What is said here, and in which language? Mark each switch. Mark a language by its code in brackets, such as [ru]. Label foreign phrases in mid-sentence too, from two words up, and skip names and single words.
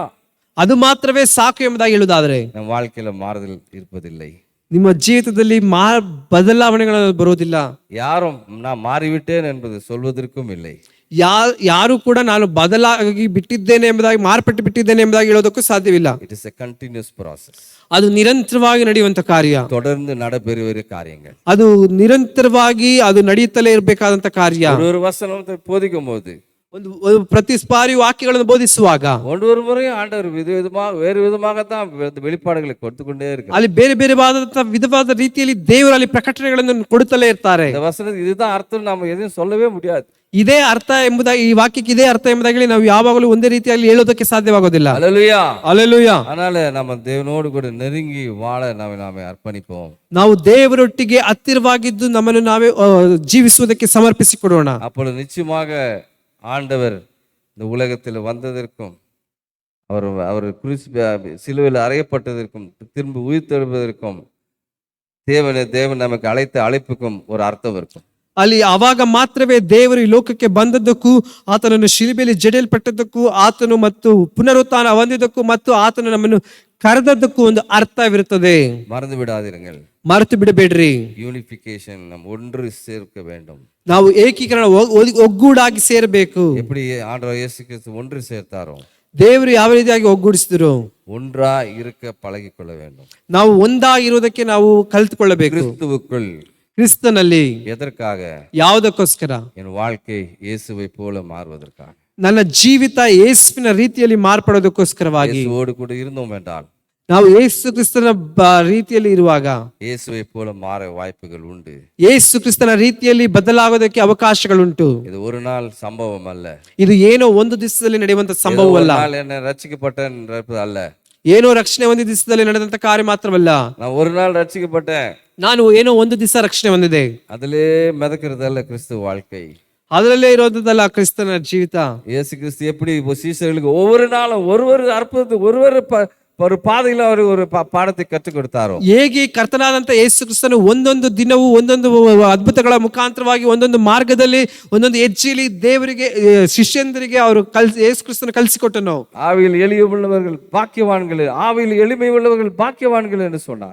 [kn] ಅದು ಮಾತ್ರವೇ ಸಾಕು ಎಂಬುದಾಗಿ ಹೇಳುವುದಾದ್ರೆ, [ta] நம் வாழ்க்கையில மாறுதல் இருப்பதில்லை. [kn] ನಿಮ್ಮ ಜೀವಿತದಲ್ಲಿ ಬದಲಾವಣೆಗಳು ಬರೋದಿಲ್ಲ. [ta] யாரும் நான் மாறிவிட்டேன் என்பது சொல்வதற்கும் இல்லை. [kn] ಯಾರು ಕೂಡ ನಾನು ಬದಲಾಗಿ ಬಿಟ್ಟಿದ್ದೇನೆ ಎಂಬುದಾಗಿ, ಮಾರ್ಪಟ್ಟು ಬಿಟ್ಟಿದ್ದೇನೆ ಎಂಬುದಾಗಿ ಹೇಳೋದಕ್ಕೂ ಸಾಧ್ಯವಿಲ್ಲ. [en] it is a continuous process. [kn] ಅದು ನಿರಂತರವಾಗಿ ನಡೆಯುವಂತ ಕಾರ್ಯ, [ta] தொடர்ந்து நடைபெறுகிற காரியங்கள். [kn] ಅದು ನಿರಂತರವಾಗಿ ಅದು ನಡೆಯುತ್ತಲೇ ಇರಬೇಕಾದಂತ ಕಾರ್ಯ. [ta] ஒரு வசனத்தை போதிக்கும் போது, [kn] ಒಂದು ಪ್ರತಿ ಬಾರಿ ವಾಕ್ಯಗಳನ್ನು ಬೋಧಿಸುವಾಗ, [ta] ஒவ்வொரு முறையும் ஆண்டவர் வேறு விதமாகத்தான் வெளிப்பாடுகளை கொடுத்து கொண்டே இருக்கு. [kn] ಅಲ್ಲಿ ಬೇರೆ ಬೇರೆ ವಿಧವಾದ ರೀತಿಯಲ್ಲಿ ದೇವರು ಅಲ್ಲಿ ಪ್ರಕಟಣೆಗಳನ್ನು ಕೊಡುತ್ತಲೇ ಇರ್ತಾರೆ. [ta] இந்த வசனத்துக்கு இதுதான் அர்த்தம் நாம எதையும் சொல்லவே முடியாது. [kn] ಇದೇ ಅರ್ಥ ಎಂಬುದಾಗಿ, ಈ ವಾಕ್ಯಕ್ಕೆ ಇದೇ ಅರ್ಥ ಎಂಬುದಾಗಿ ನಾವು ಯಾವಾಗಲೂ ಒಂದೇ ರೀತಿಯಲ್ಲಿ ಹೇಳೋದಕ್ಕೆ ಸಾಧ್ಯವಾಗೋದಿಲ್ಲ. [ta] அல்லேலூயா, அல்லேலೂಯಾ. அதனால நம்ம தேவனோடு கூட நெருங்கி வாழ நாமே அர்ப்பணிப்போம். [kn] ನಾವು ದೇವರೊಟ್ಟಿಗೆ ಹತ್ತಿರವಾಗಿದ್ದು ನಮ್ಮನ್ನು ನಾವೇ ಜೀವಿಸುವುದಕ್ಕೆ ಸಮರ್ಪಿಸಿಕೊಡೋಣ. [ta] அப்பொழுது நிச்சயமாக ஆண்டவர் இந்த உலகத்தில் வந்ததற்கும், அவர் சிலுவையில் அறையப்பட்டதற்கும், திரும்ப உயிர்த்தெழுவதற்கும், தேவன் நமக்கு அழைத்த அழைப்புக்கும் ஒரு அர்த்தம் இருக்கும். [kn] ಅಲ್ಲಿ ಅವಾಗ ಮಾತ್ರವೇ ದೇವರು ಈ ಲೋಕಕ್ಕೆ ಬಂದದ್ದಕ್ಕೂ, ಆತನನ್ನು ಶಿಲುಬೆಯಲ್ಲಿ ಜಡಿಯಲ್ಪಟ್ಟದ್ದಕ್ಕೂ, ಆತನು ಮತ್ತು ಪುನರುತ್ಥಾನ ಹೊಂದಿದ್ದಕ್ಕೂ, ಮತ್ತು ಆತನು ನಮ್ಮನ್ನು ಕರೆದದ್ದಕ್ಕೂ ಒಂದು ಅರ್ಥವಿರುತ್ತದೆ. [ta] மறந்து விடாதீர்கள், [kn] ಮರೆತು ಬಿಡಬೇಡ್ರಿ. [ta] யூனிஃபிகேஷன், நாம் ஒன்று சேர்க்க வேண்டும். [kn] ನಾವು ಏಕೀಕರಣ, ಒಗ್ಗೂಡಾಗಿ ಸೇರಬೇಕು. [ta] எப்படி ஆண்டவர் இயேசு கிறிஸ்து ஒன்று சேர்த்தாரோ, [kn] ದೇವರು ಯಾವ ರೀತಿಯಾಗಿ ಒಗ್ಗೂಡಿಸಿದ್ರು, [ta] ஒன்றா இருக்க பழகிக்கொள்ள வேண்டும். [kn] ನಾವು ಒಂದಾಗಿರುವುದಕ್ಕೆ ನಾವು ಕಲಿತುಕೊಳ್ಳಬೇಕು. [ta] கிறிஸ்துவுக்குள், [kn] ಕ್ರಿಸ್ತನಲ್ಲಿ. [ta] எதற்காக? [kn] ಯಾವುದಕ್ಕೋಸ್ಕರ? [ta] என் வாழ்க்கை இயேசுவை போல மாறுவதற்காக. [kn] ನನ್ನ ಜೀವಿತ ಯೇಸುವಿನ ರೀತಿಯಲ್ಲಿ ಮಾರ್ಪಡೋದಕ್ಕೋಸ್ಕರವಾಗಿ. [ta] இயேசுவோடு கூட இருந்தோம் என்றால், [kn] ನಾವು ಯೇಸು ಕ್ರಿಸ್ತನ ರೀತಿಯಲ್ಲಿ ಇರುವಾಗ [ta] இயேசுவை போல மாற வாய்ப்புகள் உண்டு. [kn] ಯೇಸು ಕ್ರಿಸ್ತನ ರೀತಿಯಲ್ಲಿ ಬದಲಾಗೋದಕ್ಕೆ ಅವಕಾಶಗಳುಂಟು. [ta] இது ஒரு நாள் சம்பவம் அல்ல. [kn] ಇದು ಏನೋ ಒಂದು ದಿವಸದಲ್ಲಿ ನಡೆಯುವಂತ ಸಂಭವವಲ್ಲ. [ta] என்ன ரட்சிக்கப்பட்டேன் அல்ல. [kn] ಏನೋ ರಕ್ಷಣೆ ಒಂದು ದಿವಸದಲ್ಲಿ ನಡೆದಂತ ಕಾರ್ಯ ಮಾತ್ರವಲ್ಲ. [ta] நான் ஒரு நாள் ரட்சிக்கப்பட்டேன், [kn] ನಾನು ಏನೋ ಒಂದು ದಿವಸ ರಕ್ಷಣೆ ಹೊಂದಿದೆ, [ta] அதிலே மிதக்கிறதல்ல கிறிஸ்துவ வாழ்க்கை. [kn] ಅದರಲ್ಲೇ ಇರೋದಲ್ಲ ಕ್ರಿಸ್ತನ ಜೀವಿತ. [ta] இயேசு கிறிஸ்து எப்படி சீஷர்களுக்கு ஒவ்வொரு நாளும் ஒரு அற்புதத்தை, ஒரு பாதையில அவர் ஒரு பாடத்தை கற்றுக் கொடுத்தாரோ, [kn] ಹೇಗೆ ಕರ್ತನಾದಂತ ಯೇಸು ಕ್ರಿಸ್ತನು ಒಂದೊಂದು ದಿನವೂ ಒಂದೊಂದು ಅದ್ಭುತಗಳ ಮುಖಾಂತರವಾಗಿ ಒಂದೊಂದು ಮಾರ್ಗದಲ್ಲಿ ಒಂದೊಂದು ಹೆಜ್ಜೆಯಲ್ಲಿ ದೇವರಿಗೆ, ಶಿಷ್ಯಂದರಿಗೆ ಅವರು ಯೇಸು ಕ್ರಿಸ್ತನು ಕಲಿಸಿಕೊಟ್ಟನು. [ta] ஆவியில் எளிமையுள்ளவர்கள் பாக்கியவான்கள், ஆவியில் எளிமை உள்ளவர்கள் பாக்கியவான்கள் என்று சொன்னார்.